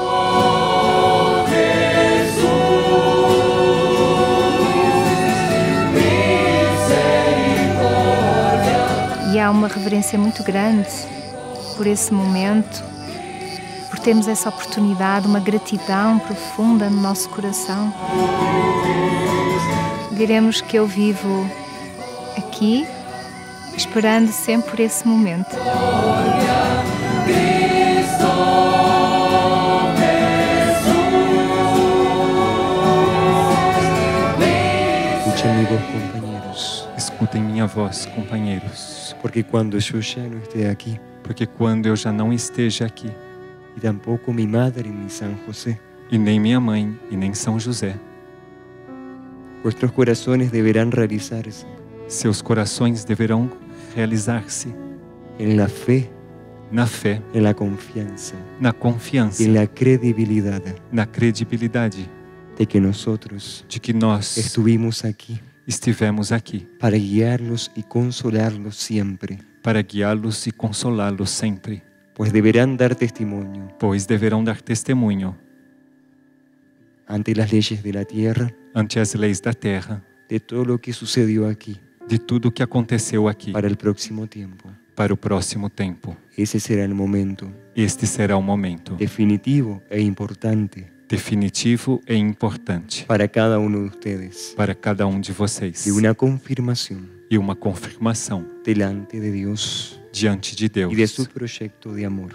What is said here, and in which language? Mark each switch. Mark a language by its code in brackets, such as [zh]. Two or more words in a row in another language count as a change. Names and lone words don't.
[pt] E há uma reverência muito grande por esse momento, por termos essa oportunidade, uma gratidão profunda no nosso coração. Diremos que eu vivo aqui, esperando sempre por esse momento. [es] Escuchen mi voz, compañeros, [pt] Escutem minha voz, companheiros, [es] porque cuando yo ya no esté aquí, [pt] porque quando eu já não esteja aqui, [es] y tampoco mi madre ni San José, [pt] e nem minha mãe e nem São José, [es] vuestros corazones deberán realizarse [pt] seus corações deverão realizar-se [es] en la fe, [pt] na fé, [es] en la confianza, [pt] na confiança, [es] en la credibilidad [pt] na credibilidade [es] de que nosotros [pt] de que nós [es] estuvimos aquí [pt] estivemos aqui [es] para guiarlos y consolarlos siempre, [pt] para guiá-los e consolá-los sempre, [es] pues deberán dar testimonio [pt] pois deverão dar testemunho [es] ante las leyes de la tierra [pt] ante as leis da terra [es] de todo lo que sucedió aquí [pt] de tudo o que aconteceu aqui [es] para el próximo tiempo. [pt] para o próximo tempo. [es] Ese será el momento [pt] Este será o momento definitivo e importante definitivo e importante [es] para cada uno de ustedes, [pt] para cada um de vocês [es] de una confirmación [pt] e uma confirmação [es] delante de Dios [pt] diante de Deus [es] y de su proyecto de amor.